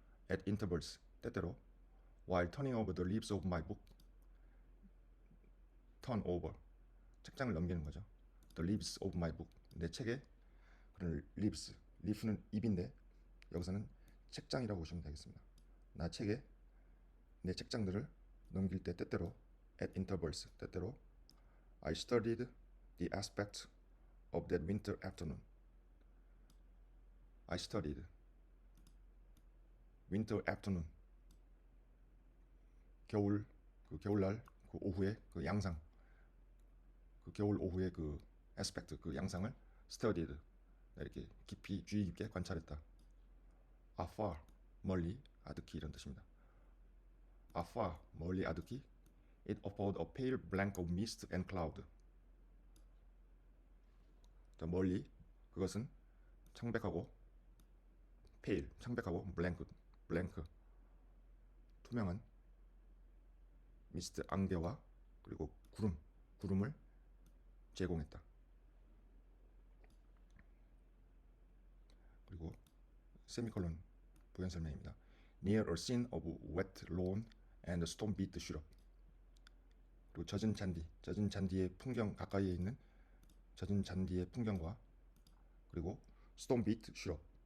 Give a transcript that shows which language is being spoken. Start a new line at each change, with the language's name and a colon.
English: At intervals
Korean: 때때로
English: while turning over the leaves of my book turn over
Korean: 책장을 넘기는 거죠.
English: The leaves of my book
Korean: 내 책에 그런 leaf는 잎인데 여기서는 책장이라고 보시면 되겠습니다. 내 책장들을 넘길 때 때때로
English: at intervals
Korean: 때때로
English: I studied the aspect of that winter afternoon. I studied winter afternoon
Korean: 겨울날 그 오후에 그 양상 그 겨울 오후의 그 aspect 그 양상을 studied 이렇게 주의 깊게 관찰했다. afar 멀리 아득히 이런 뜻입니다. afar, 멀리 아득히.
English: It offered a pale blank of mist and cloud.
Korean: 더 멀리, 그것은 창백하고 pale, 창백하고 blank, 투명한 mist, 안개와 그리고 구름을 제공했다. 그리고 세미콜론 부연 설명입니다.
English: Near a scene of wet lawn and storm beat shrub.
Korean: 그리고 젖은 잔디의 풍경 가까이에 있는 젖은 잔디의 풍경과 그리고
English: storm beat shrub.